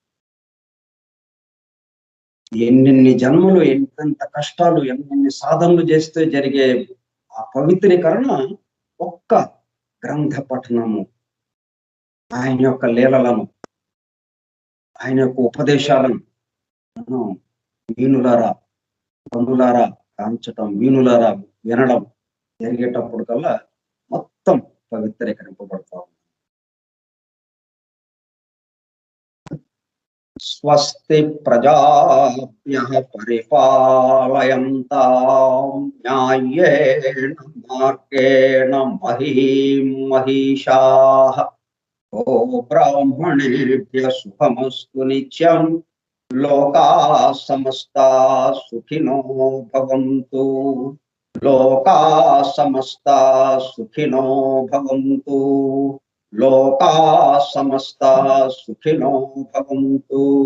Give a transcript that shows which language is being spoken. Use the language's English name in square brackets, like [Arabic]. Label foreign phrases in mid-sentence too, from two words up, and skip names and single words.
[Telugu] ఎన్నెన్ని జన్మలు, ఎంతెంత కష్టాలు, ఎన్నెన్ని సాధనలు చేస్తే జరిగే ఆ పవిత్రీకరణ ఒక్క గ్రంథ పఠనము, ఆయన యొక్క లీలలను, ఆయన యొక్క ఉపదేశాలను వీణులారా కన్నులారా కాంచటం, వీణులారా వినడం జరిగేటప్పుడు కల్లా మొత్తం పవిత్రీకరింపబడతా ఉంది. [Sanskrit] స్వస్తి ప్రజాభ్యః పరిపాలయంతాం న్యాయేన మార్గేణ మహీం మహిషాః. ఓ బ్రాహ్మణేభ్యః శుభమస్తు నిత్యం. లోకాః సమస్తాః సుఖినో భవంతు. లోకాః సమస్తాః సుఖినో భవంతు. లోకాః సమస్తాః సుఖినో భవంతు.